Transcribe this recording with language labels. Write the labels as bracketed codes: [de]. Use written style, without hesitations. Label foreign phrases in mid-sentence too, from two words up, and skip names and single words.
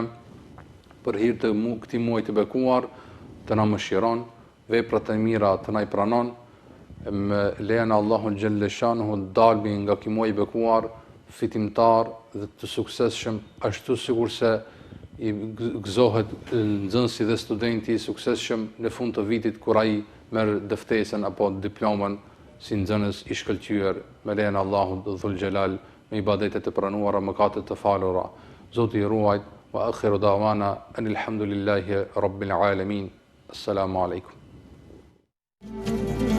[sq] për hir të këtij muaji të bekuar, të na mëshiron, veprat e mira të na i pranon, me lejen e Allahut xhaleshanu dalbi nga ky muaj i bekuar fitimtar dhe të suksesshëm, ashtu sikurse i gëzohet nxënësi dhe studenti i suksesshëm në fund të vitit kur ai merr dëftesën apo diplomën si nxënës i shkëlqyer, me lejen e Allahut [ar] ذو الجلال, [sq] me ibadete të pranuara, mëkate të falura. Zoti i ruajt, [ar] وآخر دعوانا أن الحمد لله رب العالمين. السلام عليكم.